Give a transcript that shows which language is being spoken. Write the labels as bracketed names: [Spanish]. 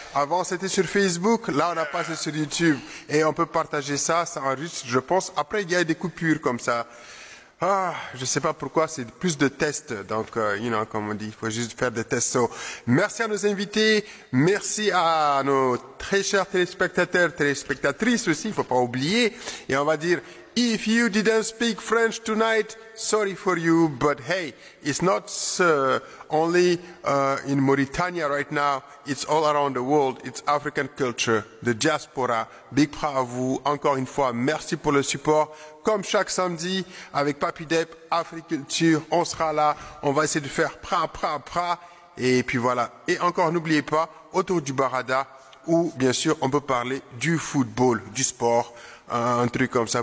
[French] Avant c'était sur Facebook, là on a passé sur YouTube et on peut partager ça, ça enregistre, je pense. Après il y a des coupures comme ça. Ah, je sais pas pourquoi, c'est plus de tests. Donc, comme on dit, il faut juste faire des tests. So, merci à nos invités, merci à nos très chers téléspectateurs, téléspectatrices aussi, il faut pas oublier. Et on va dire, [English] if you didn't speak French tonight, sorry for you, but hey, it's not only in Mauritania right now, it's all around the world, it's African culture, the diaspora. [French] Big pra à vous, encore une fois, merci pour le support. Comme chaque samedi, avec Papy Dep, Afrique Culture, on sera là, on va essayer de faire pra, et puis voilà. Et encore, n'oubliez pas, autour du Barada, où bien sûr, on peut parler du football, du sport, un truc comme ça.